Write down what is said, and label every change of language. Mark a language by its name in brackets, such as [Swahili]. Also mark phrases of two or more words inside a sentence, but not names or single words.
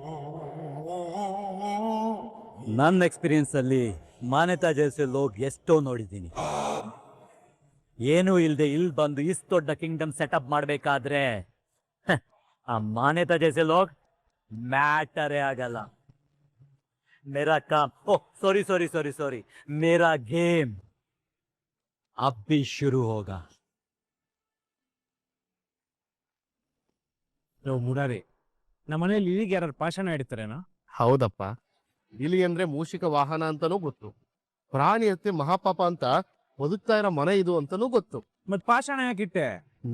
[Kannada] ನನ್ನ ಎಕ್ಸ್ಪೀರಿಯನ್ಸ್ ಅಲ್ಲಿ ಮಾನ್ಯತಾ [Hindi] जैसे लोग [Kannada] ಎಷ್ಟೋ ನೋಡಿದ್ದೀನಿ. ಏನೂ ಇಲ್ದೆ ಇಲ್ಲಿ ಬಂದು ಇಷ್ಟು ದೊಡ್ಡ [English] kingdom setup [Kannada] ಮಾಡ್ಬೇಕಾದ್ರೆ ಆ ಮಾನ್ಯತಾ [Hindi] जैसे लोग [Kannada] ಮ್ಯಾಟರೇ ಆಗಲ್ಲ. [Hindi] मेरा काम, ओ [English] sorry sorry sorry sorry, [Hindi] मेरा गेम अब भी शुरू होगा. [Kannada] ಮುರಾರಿ, ನಮ್ಮನೇಲಿ ಇಲ್ಲಿಗೆ ಯಾರು ಪಾಷಾಣ ಹಿಡಿತಾರೇನೋ? ಹೌದಪ್ಪ, ಇಲಿ ಅಂದ್ರೆ ಮೂಷಿಕ ವಾಹನ ಅಂತಾನೂ ಗೊತ್ತು. ಪ್ರಾಣಿ ಹತ್ಯೆ ಮಹಾಪಾಪ ಅಂತ ಬದುಕ್ತಾ ಇರೋ ಮನೆ ಇದು ಅಂತಾನೂ ಗೊತ್ತು. ಮತ್ ಪಾಷಾಣ ಯಾಕಿಟ್ಟೆ?